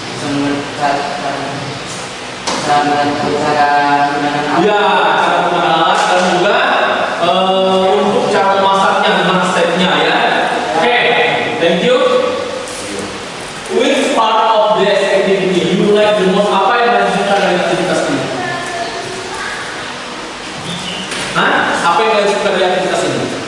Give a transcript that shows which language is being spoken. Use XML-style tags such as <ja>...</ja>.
<id>bisa cara menggunakan alat. Ya, cara menggunakan alat dan juga untuk cara memasaknya dengan stepnya ya.</id> <en>Oke, thank you. Which part of this activity you like the most?</en> <id>Apa yang paling suka dari aktivitas ini? Hah? Apa yang paling suka dari aktivitas ini?</id>